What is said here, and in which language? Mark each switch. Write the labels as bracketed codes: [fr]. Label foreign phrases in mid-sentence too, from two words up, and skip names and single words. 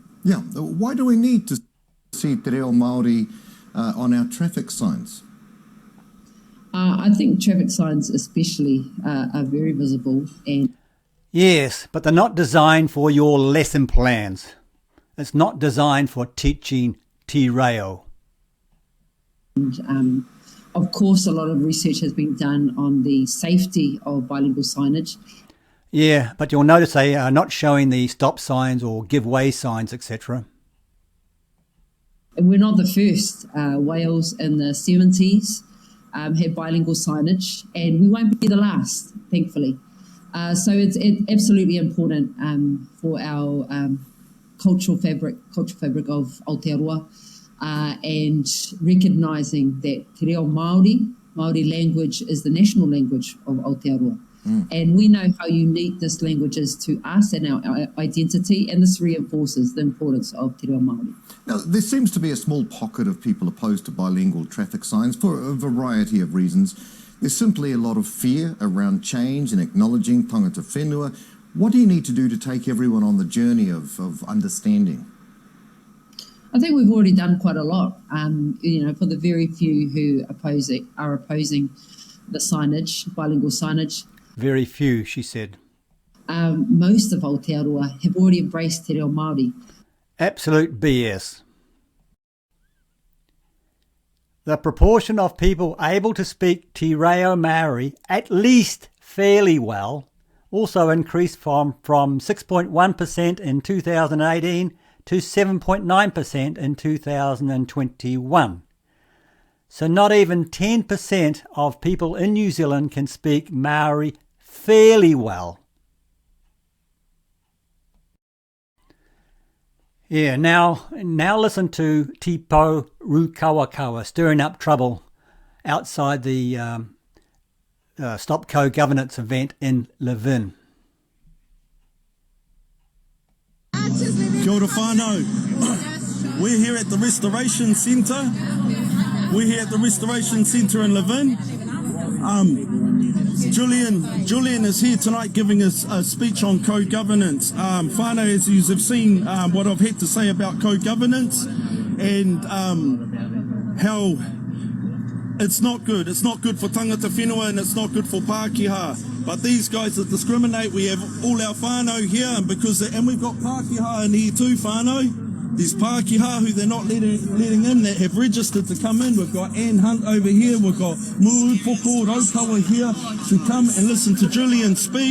[en] Yeah, why do we need to see [mi] Te Reo Māori [en] on our traffic signs? I think traffic signs especially are very visible. And Yes, but they're not designed for your lesson plans. It's not designed for teaching [mi] te reo. [en] Of course, a lot of research has been done on the safety of bilingual signage. Yeah, but you'll notice they are not showing the stop signs or give way signs, etc. And we're not the first. Wales in the 70s had bilingual signage, and we won't be the last, thankfully. So it's absolutely important for our cultural fabric of Aotearoa, and recognising that [mi] te reo Māori [en] language is the national language of Aotearoa. And we know how unique this language is to us and our identity, and this reinforces the importance of [mi] te reo Māori. [en] Now, there seems to be a small pocket of people opposed to bilingual traffic signs for a variety of reasons. There's simply a lot of fear around change and acknowledging [mi] tangata whenua. [en] What do you need to do to take everyone on the journey of understanding? I think we've already done quite a lot. For the very few who are opposing the signage, bilingual signage. Very few, she said. Most of Aotearoa have already embraced [mi] te reo Māori. [en] Absolute BS. The proportion of people able to speak [mi] te reo Māori [en] at least fairly well also increased from 6.1% in 2018 to 7.9% in 2021. So not even 10% of people in New Zealand can speak Māori fairly well. Yeah, now listen to Pou Raukawakawa stirring up trouble outside the Stop Co-Governance event in Levin. [mi] Kia ora whānau. [en] We're here at the Restoration Centre. We're here at the Restoration Centre in Levin. Julian is here tonight giving us a speech on co-governance. Whānau, as you have seen what I've had to say about co-governance and how it's not good. It's not good for [mi] tangata whenua [en] and it's not good for Pākehā. But these guys that discriminate, we have all our whānau here, and we've got Pākehā in here too, whānau. There's Pākehā who they're not letting in that have registered to come in. We've got Anne Hunt over here. We've got Pou Raukawakawa here to come and listen to Julian speak.